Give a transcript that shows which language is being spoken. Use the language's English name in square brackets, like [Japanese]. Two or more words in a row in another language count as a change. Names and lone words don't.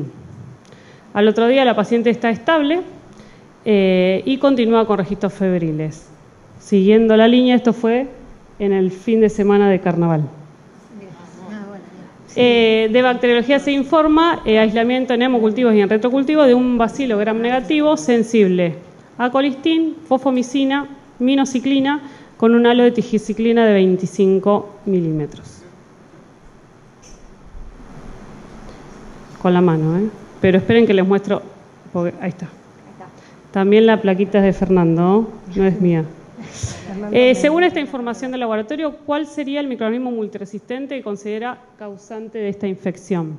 [Spanish] Al otro día la paciente está estable y continúa con registros febriles. Siguiendo la línea, esto fue en el fin de semana de carnaval. De bacteriología se informa aislamiento en hemocultivos y en retrocultivos de un bacilo gram negativo sensible a colistin, fosfomicina, minociclina con un halo de tigiciclina de 25 milímetros. Con la mano, pero esperen que les muestro, porque ahí está. También la plaquita es de Fernando, no es mía. Según esta información del laboratorio, ¿cuál sería el microorganismo multiresistente que considera causante de esta infección?